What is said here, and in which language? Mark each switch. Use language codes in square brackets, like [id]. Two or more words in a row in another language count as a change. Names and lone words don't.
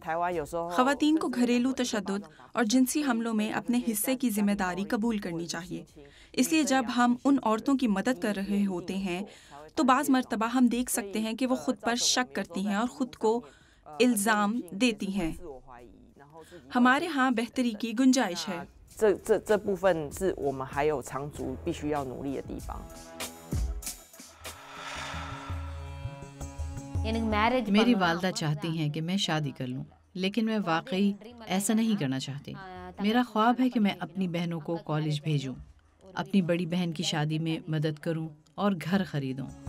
[ur] خواتین کو گھریلو تشدد اور جنسی حملوں میں اپنے حصے کی ذمہ داری قبول کرنی چاہیے. اس لیے جب ہم ان عورتوں کی مدد کر رہے ہوتے ہیں تو بعض مرتبہ ہم دیکھ سکتے ہیں کہ وہ خود پر شک کرتی ہیں اور خود کو الزام دیتی ہیں. ہمارے یہاں بہتری کی گنجائش ہے. [zh] 这部分是我们还有长足必须要努力的地方。 [ur] میری والدہ چاہتی ہیں کہ میں شادی کر لوں، لیکن میں واقعی ایسا نہیں کرنا چاہتی. میرا خواب ہے کہ میں اپنی بہنوں کو کالج بھیجوں، اپنی بڑی بہن کی شادی میں مدد کروں اور گھر خریدوں.